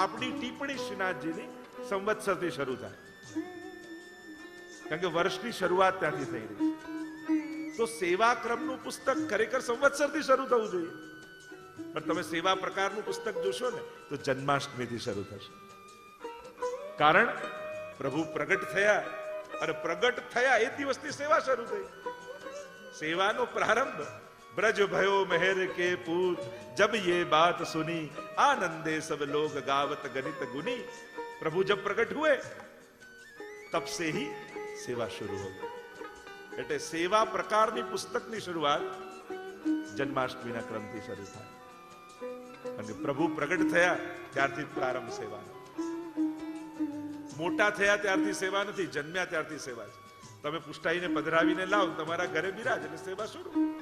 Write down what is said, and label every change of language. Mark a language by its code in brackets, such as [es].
[gu] આપણી ટિપ્પણી શ્રીનાથજીની સંવત્સરથી શરૂ થાય, કારણ કે વર્ષની શરૂઆત ત્યાંથી થઈ રહી. તો સેવા ક્રમનું પુસ્તક ખરેખર સંવત્સરથી શરૂ થવું જોઈએ, પણ તમે સેવા પ્રકારનું પુસ્તક જોશો ને તો જન્માષ્ટમીથી શરૂ થશે. કારણ પ્રભુ પ્રગટ થયા, અને પ્રગટ થયા એ દિવસથી સેવા શરૂ થઈ. સેવાનો પ્રારંભ [hi] ब्रज भयो मेहर के पूत जब ये बात सुनी आनंदे सब लोग गावत गणित गुनी. प्रभु जब प्रकट हुए तब से ही सेवा शुरू हो गई. [gu] એટલે સેવા પ્રકારની પુસ્તકની શરૂઆત જન્માષ્ટમીના ક્રમથી શરૂ થાય, અને પ્રભુ પ્રગટ થયા ત્યારથી પ્રારંભ સેવાનો. મોટા થયા ત્યારથી સેવા નથી, જન્મ્યા ત્યારથી સેવા છે. તમે પુષ્ટાઈને પધરાવીને લાવ, તમારા ઘરે બિરાજ એટલે સેવા શરૂ.